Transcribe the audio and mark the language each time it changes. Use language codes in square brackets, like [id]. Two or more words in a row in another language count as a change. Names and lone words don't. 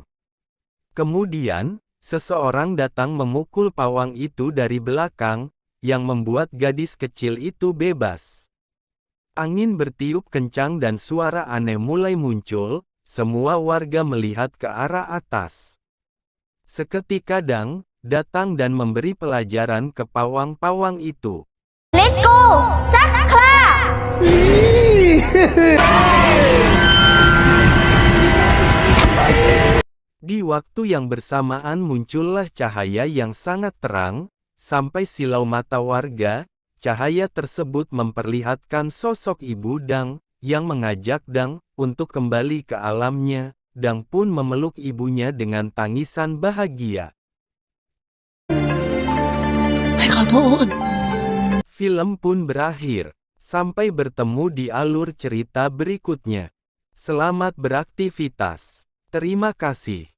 [id] Kemudian, seseorang datang memukul pawang itu dari belakang, yang membuat gadis kecil itu bebas. Angin bertiup kencang dan suara aneh mulai muncul, semua warga melihat ke arah atas. Seketika Dang datang dan memberi pelajaran ke pawang-pawang itu. [en] Let go [th] ซักครา [id] Di waktu yang bersamaan muncullah cahaya yang sangat terang, sampai silau mata warga. Cahaya tersebut memperlihatkan sosok ibu Dang, yang mengajak Dang untuk kembali ke alamnya. Dang pun memeluk ibunya dengan tangisan bahagia. [th] ไม่ขอโทษ [id] Film pun berakhir. Sampai bertemu di alur cerita berikutnya. Selamat beraktivitas. Terima kasih.